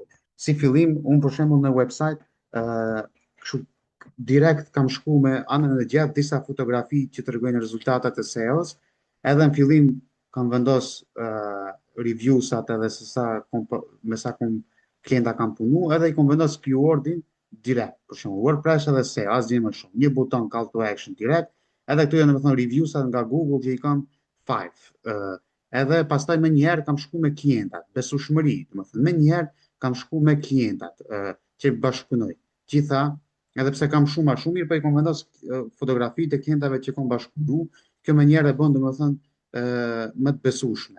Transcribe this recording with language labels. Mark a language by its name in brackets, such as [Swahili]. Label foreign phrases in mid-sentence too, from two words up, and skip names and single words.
[Albanian] Si fillim, unë për shembull në website kështu direkt kam shku me anën e gjatë disa fotografi që tregojnë rezultatet e SEO-s, edhe në fillim kam vendos review-sat edhe me sa klienta kam punu, edhe i kam vendos keyword-in direkt, për shembull WordPress edhe SEO, asgjë më shumë. Një buton [English] call to action [Albanian] direkt, edhe këtu janë domethënë review-sat nga Google që i kam 5. Edhe pastaj më njëherë kam shku me klientat, besueshmëri, domethënë më njëherë kam shku me klientat që bashkëpunoj. Gjitha, edhe pse kam shumë më shumë mirë, po i kam vendos fotografitë e klientave që kam bashkëpunu, kjo më njëherë e bën domethënë më të besueshme.